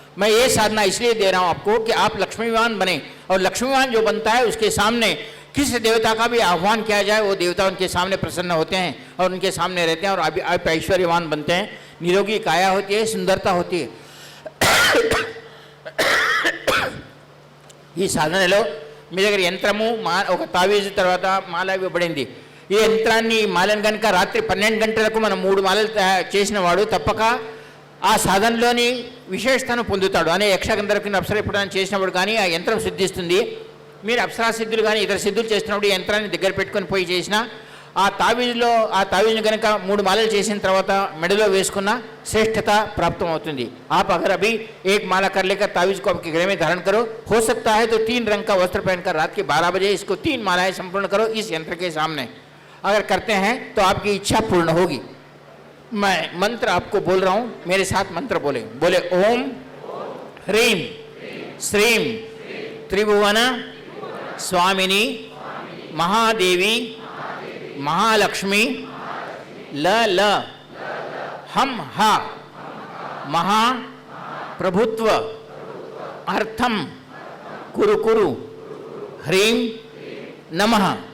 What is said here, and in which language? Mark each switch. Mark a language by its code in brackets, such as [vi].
[hi] मैं ये साधना इसलिए दे रहा हूं आपको कि आप लक्ष्मीवान बने, और लक्ष्मीवान जो बनता है उसके सामने किस देवता का भी आह्वान किया जाए वो देवता उनके सामने प्रसन्न होते हैं और उनके सामने रहते हैं, और अभी आप ऐश्वर्यवान बनते हैं। निरोगी काया होती है, सुंदरता होती है। [te] ఈ సాధనలో మీ దగ్గర యంత్రము ఒక తావీజు తర్వాత మాల ఇవ్వబడింది. ఈ యంత్రాన్ని మాలను కనుక రాత్రి 12 గంటలకు మనం 3 మాలలు చేసిన వాడు తప్పక ఆ సాధనలోని విశేషతను పొందుతాడు అనే యక్షగంధర్వుని అప్సర ఎప్పుడైనా చేసినప్పుడు కానీ ఆ యంత్రం సిద్ధిస్తుంది. మీరు అప్సరా సిద్ధులు కానీ ఇతర సిద్ధులు చేసినప్పుడు ఈ యంత్రాన్ని దగ్గర పెట్టుకొని పోయి చేసిన ఆ తావీజుని కనుక 3 మాలలు చేసిన తర్వాత మెడలో వేసుకున్న [hi] श्रेष्ठता प्राप्त होती। आप अगर अभी एक माला कर लेकर तावीज को आपके गले में धारण करो, हो सकता है तो 3 रंग का वस्त्र पहनकर रात के 12 बजे इसको 3 मालाएं संपूर्ण करो इस यंत्र के सामने। अगर करते हैं तो आपकी इच्छा पूर्ण होगी। मैं मंत्र आपको बोल रहा हूं, मेरे साथ मंत्र बोले ओम ह्रीम श्रीम त्रिभुवन स्वामिनी महादेवी महालक्ष्मी ल हम हा महा प्रभुत्व अर्थम कुरु कुरु ह्रीं नमः।